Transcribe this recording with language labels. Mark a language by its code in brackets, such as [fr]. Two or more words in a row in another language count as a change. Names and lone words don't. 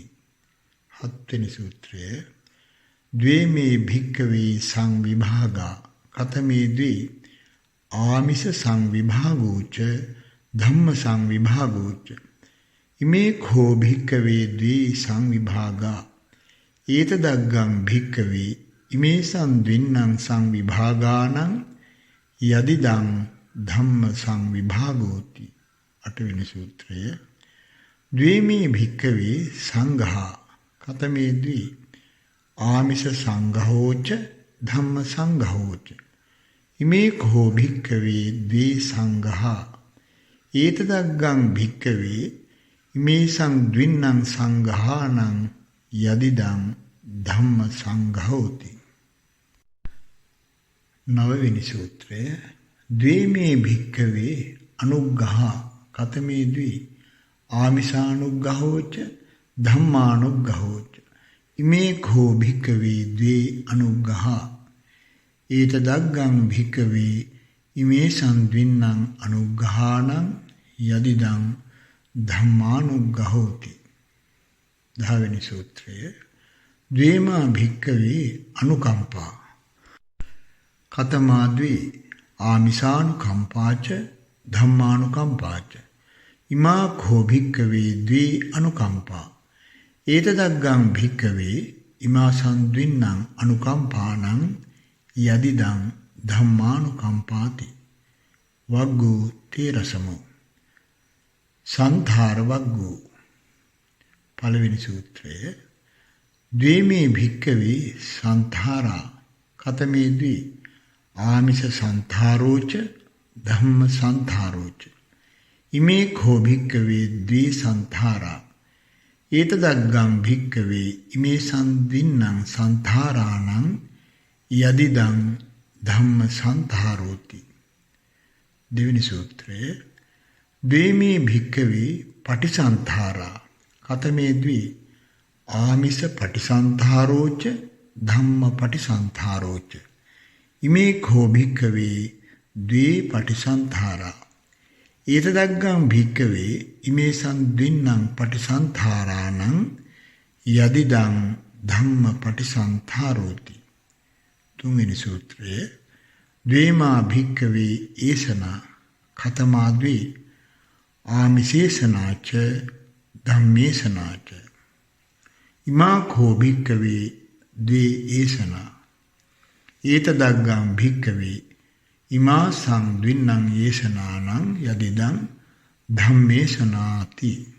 [si] හත්වෙනි සූත්‍රය. [pi] ද්වේමේ භික්කවේ සංවිභාගා කතමේ ද්වි ආමිෂ සංවිභාගෝච ධම්ම සංවිභාගෝච ඉමේ කෝ භික්කවේ ද්වේ සංවිභාගා ඒතදග්ගං භික්කවේ ඉමේසං ද්වින්නම් සංවිභාගානං යදිදං ධම්ම සංවිභාගෝති. [si] අටවෙනි සූත්‍රය. [pi] ද්වේමේ භික්කවේ සංඝා කතමේ ද්වි ආමිෂ සංඝෝච ධම්ම සංඝෝච ඉමේ කෝ භික්කවේ ද්වේ සංඝා ඒතදග්ගං භික්කවේ ඉමේසං ද්වින්නම් සංඝානං යදිදං ධම්ම සංඝෝති. [si] නවවෙනි සූත්‍රය. [pi] ද්වේමේ භික්කවේ අනුග්ඝහ කතමේ ද්වි ආමිෂානුග්ඝෝච ධම්මානුග්ඝෝච ඉමේ කෝ භික්කවේ ද්වේ අනුග්ඝහ ඒතදග්ගං භික්කවේ ඉමේසං ද්වින්නම් අනුග්ඝානං යදිදං ධම්මානුග්ඝෝති. [si] දහවෙනි සූත්‍රය. [pi] ද්වේමා භික්කවේ අනුකම්පා කතමා ද්වි ආමිෂානුකම්පාච ධම්මානුකම්පාච ඉමා කෝ භික්කවේ ද්වේ අනුකම්පා ඒතදග්ගං භික්කවේ ඉමාසං ද්වින්නම් අනුකම්පානං යදිදං ධම්මානුකම්පාති. වග්ගු තේරසමෝ. සංඛාර වග්ගු. [si] පළවෙනි සූත්‍රය. [pi] ද්වේමේ භික්කවේ සංඛාරා කතමේ ද්වි ආමිෂ සංඛාරෝච ධම්ම සංඛාරෝච ඉමේ කෝ භික්කවේ ද්වේ සංඛාරා ඒතදග්ගං භික්කවේ ඉමේසං ද්වින්නම් සංඛාරාණං යදිදං ධම්ම සංඛාරෝති. [si] දෙවෙනි සූත්‍රය. [pi] ද්වේමේ භික්කවේ පටිසන්ධාරා කතමේ ද්වි ආමිස පටිසන්ධාරෝච ධම්ම පටිසන්ධාරෝච ඉමේ කෝ භික්ඛවේ ද්වේ පටිසන්ධාරා ඒතදග්ගං භික්ඛවේ ඉමේසං ද්වින්නම් පටිසන්ධාරාණං යදිදං ධම්ම පටිසන්ධාරෝති. [si] තුන්වෙනි සූත්‍රයේ [pi] ද්වේමා භික්ඛවේ ඒසනා කතමා ද්වේ ආමිසේසනාච ධම්මේසනාච ඉමා කෝ භික්ඛවේ ද්වේ ඒසනා ඒතදග්ගං භික්ඛවේ ඉමා සංද්වින්නං ඒසනානං යදිදං ධම්මේසනාති.